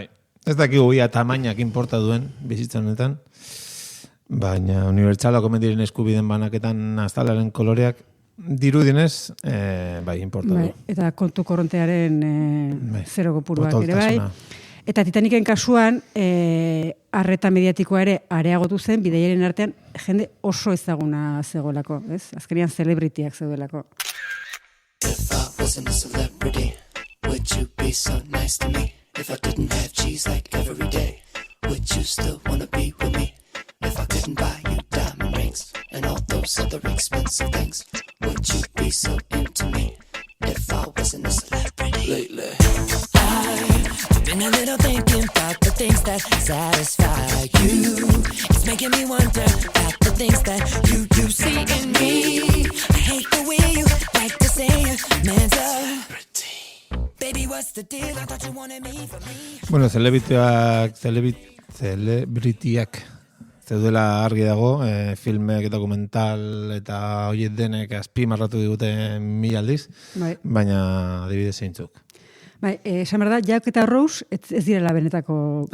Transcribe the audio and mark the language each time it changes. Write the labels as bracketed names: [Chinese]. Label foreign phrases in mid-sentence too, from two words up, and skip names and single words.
[Basque] Ez dakigu ia tamainak inporta duen bizitzan honetan, baina unibertsalak omen diren eskubiden banaketan aztalaren koloreak dirudinez, bai, importa Bai, du. eta kontu korrontearen Bai, zero kopuruak ere bai. potoltasuna. Eta Titaniken kasuan, arreta mediatikoa ere areagotu zen, bidaiaren artean jende oso ezaguna zegoelako, ez? Azkenean celebrityak zeudelako. [English] If I wasn't a celebrity, would you be so nice to me? If I didn't have cheese like every day, would you still wanna be with me? If I couldn't buy you diamond rings and all those other expensive things, would you be so into me? If I wasn't a celebrity lately. I've been a little thinking about the things that satisfy you. It's making me wonder about the things that you see in me. I hate the way you like to say a man's a pretty. Baby, what's the deal? I thought you wanted me for me. [Basque] Bueno, celebrityak zeudela argi dago, filmek, dokumental eta horiek denek azpimarratu digute 1000 aldiz, Bai. baina adibidez zeintzuk. Bai, esan behar da, Jack eta Rose ez direla benetako...